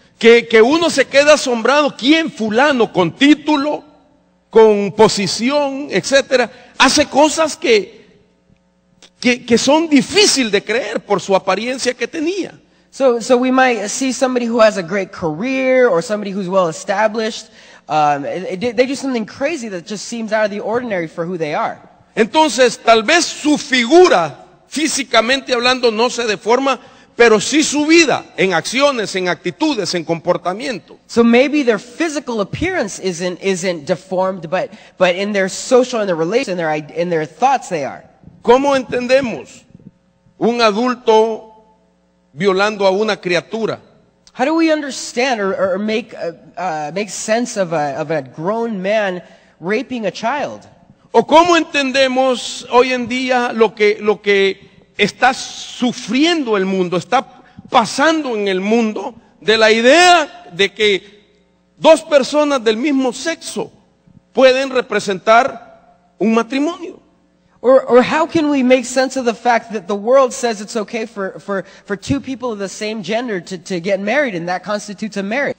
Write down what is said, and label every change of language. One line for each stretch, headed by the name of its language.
Spanish: Que uno se queda asombrado, ¿quién fulano con título, con posición, etcétera, hace cosas que son difíciles de creer por su apariencia que tenía?
English: So we might see somebody who has a great career or somebody who's well established. They do something crazy that just seems out of the ordinary for who they are.
Spanish: Entonces, tal vez su figura, físicamente hablando, no se deforma, pero sí su vida, en acciones, en actitudes, en comportamiento.
English: So maybe their physical appearance isn't deformed, but in their social, in their relations, in their thoughts they are.
Spanish: ¿Cómo entendemos un adulto violando a una criatura?
English: How do we understand or make sense of a grown man raping a child?
Spanish: ¿O cómo entendemos hoy en día lo que está sufriendo el mundo, está pasando en el mundo, de la idea de que dos personas del mismo sexo pueden representar un matrimonio?
English: Or how can we make sense of the fact that the world says it's okay for two people of the same gender to get married, and that constitutes a marriage?